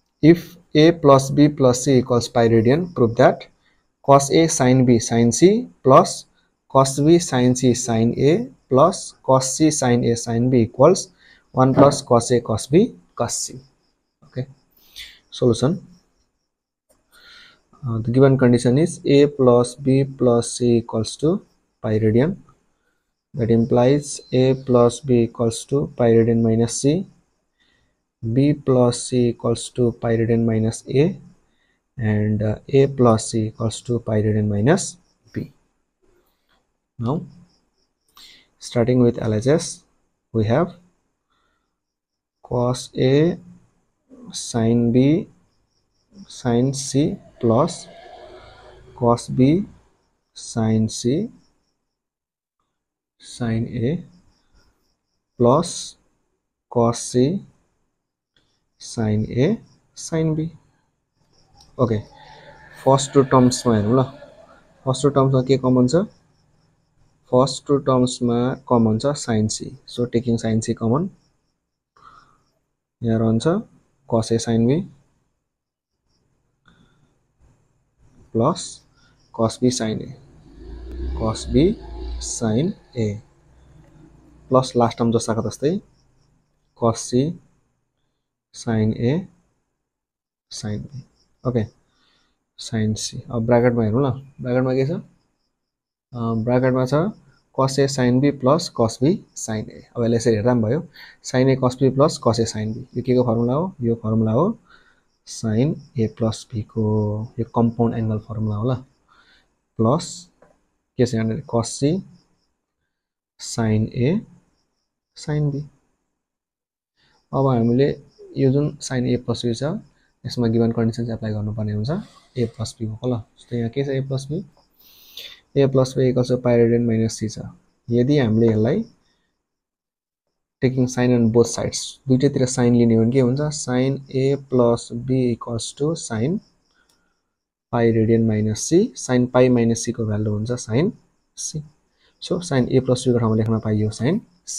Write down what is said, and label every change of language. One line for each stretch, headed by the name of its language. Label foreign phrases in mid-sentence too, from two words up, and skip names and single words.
English: if a plus b plus c equals pi radian, prove that cos a sin b sin c plus cos b sin c sin a plus cos c sin a sin b equals 1 plus cos a cos b cos c. Okay, solution. The given condition is a plus b plus c equals to pi radian. That implies a plus b equals to pi radian minus c, b plus c equals to pi radian minus a, and a plus c equals to pi radian minus b. Now, starting with LHS, we have cos a sin b sin c plus cos b sin c sin a plus cos c sin a sin b. Okay, first two terms
Nepali: मा हेरौँ ल.
English: first two terms
Nepali: मा के
English: कमन छ? first two terms मा कमन छ sin c. so taking sin c common,
Nepali: यहाँ रहन्छ
English: cos a sin b plus cos b sin a, cos b sin a plus last term
Nepali: जस्ताको जस्तै
English: cos c sin a sin b. okay, sin c.
Nepali: अब ब्राकेटमा हेरौँ ल. ब्राकेटमा के छ? ब्राकेटमा छ
English: cos a sin b plus cos b sin a.
Nepali: अब यसलाई यसरी हेर्दा पनि भयो,
English: sin a cos b plus cos a sin b.
Nepali: यो के को फर्मुला हो? यो फर्मुला हो
English: sin a plus b
Nepali: को. यो
English: compound angle formula
Nepali: हो ल.
English: प्लस
Nepali: के छ यहाँनिर
English: cos c sin a sin b.
Nepali: अब हामीले यो जुन
English: sin a plus b
Nepali: छ यसमा
English: given condition
Nepali: चाहिँ अप्लाई गर्नुपर्ने हुन्छ
English: a plus b
Nepali: को ल. जस्तै यहाँ के छ
English: a plus b? a plus b equals to pi radian minus c छ.
Nepali: यदि हामीले यसलाई
English: taking sine on both sides,
Nepali: दुईटैतिर साइन लिने हो भने के हुन्छ?
English: sin a plus b equals to sin pi radian minus c. sin pi minus c
Nepali: को भ्यालु हुन्छ
English: sin c. so sin a plus b
Nepali: को ठाउँमा लेख्न पाइयो
English: sin c.